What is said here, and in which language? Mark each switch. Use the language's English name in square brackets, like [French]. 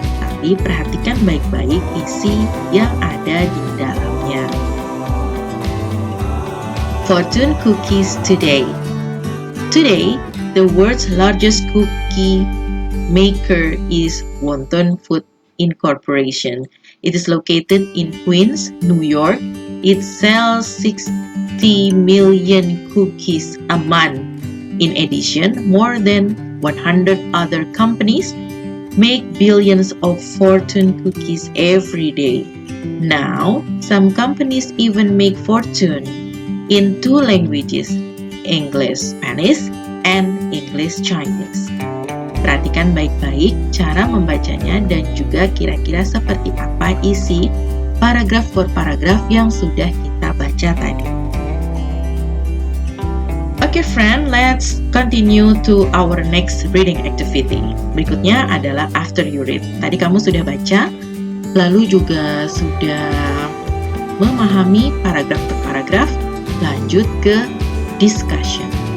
[Indonesian] Tapi perhatikan baik-baik isi yang ada di dalamnya. [English] Fortune cookies today. Today, the world's largest cookie maker is Wonton Food Incorporation. It is located in Queens, New York. It sells 60 million cookies a month. In addition, more than 100 other companies make billions of fortune cookies every day. Now, some companies even make fortune in two languages, English Spanish and English Chinese. [Indonesian] Perhatikan baik-baik cara membacanya dan juga kira-kira seperti apa isi paragraf per paragraf yang sudah kita baca tadi. [English] Okay friend, let's continue to our next reading activity. [Indonesian] Berikutnya adalah after you read. Tadi kamu sudah baca, lalu juga sudah memahami paragraf per paragraf, lanjut ke discussion.